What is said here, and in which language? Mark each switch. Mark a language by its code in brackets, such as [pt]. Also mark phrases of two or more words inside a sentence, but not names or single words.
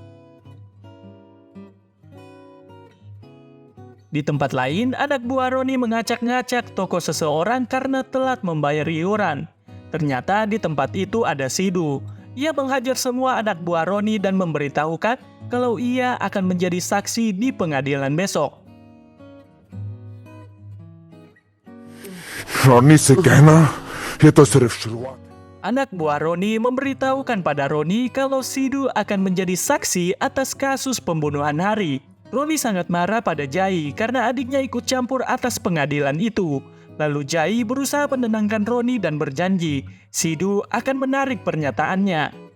[id] Di tempat lain, anak buah Roni ngacak-ngacak toko seseorang karena telat membayar iuran. Ternyata di tempat itu ada Sidu. Ia menghajar semua anak buah Roni dan memberitahukan kalau ia akan menjadi saksi di pengadilan besok. [hi] रॉनी से कहना ये तो सिर्फ शुरुआत। [id] Anak buah Roni memberitahukan pada Roni kalau Sidu akan menjadi saksi atas kasus pembunuhan Hari. Roni sangat marah pada Jai karena adiknya ikut campur atas pengadilan itu. Lalu Jai berusaha menenangkan Roni dan berjanji Sidu akan menarik pernyataannya.